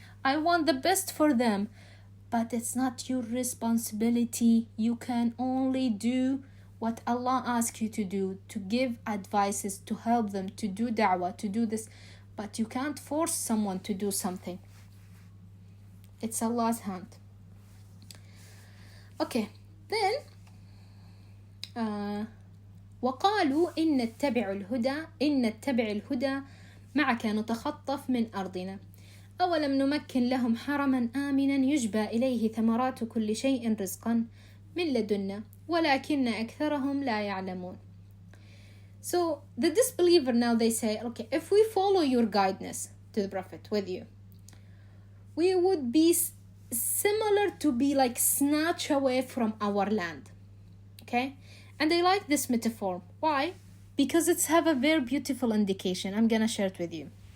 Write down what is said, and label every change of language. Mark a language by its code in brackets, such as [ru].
[en] I want the best for them. But it's not your responsibility. You can only do what Allah asks you to do, to give advices, to help them, to do da'wah, to do this. But you can't force someone to do something. It's Allah's hand. [ar] Okay, then وقالوا إن نتبع الهدى معك نتخطف من أرضنا أولم نمكن لهم حرما آمنا يجبى إليه ثمرات كل شيء رزقا من لدنا ولكن أكثرهم لا يعلمون. [en] So the disbeliever now, they say, okay, if we follow your guidance to the Prophet with you, we would be similar to be like snatched away from our land. Okay? And I like this metaphor. Why? Because it's have a very beautiful indication. I'm gonna share it with you.